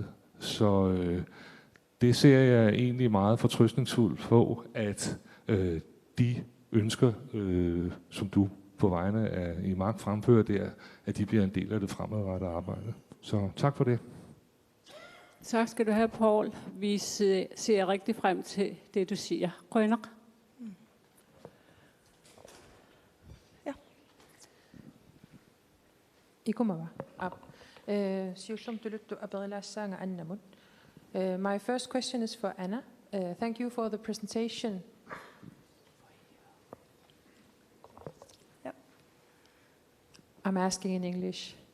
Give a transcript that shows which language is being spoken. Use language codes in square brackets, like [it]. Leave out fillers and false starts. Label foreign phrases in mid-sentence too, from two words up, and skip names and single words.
[da] Så det ser jeg egentlig meget fortrøstningsfuldt på, at de ønsker, som du på vegne af EMAG fremfører der, at de bliver en del af det fremadrettede arbejde. Så tak for det. Tak skal du have, Poul. Vi ser rigtig frem til det, du siger. Grønner. Ja. [en] My first question is for Anna. Thank you for the presentation. Yep. I'm asking in English.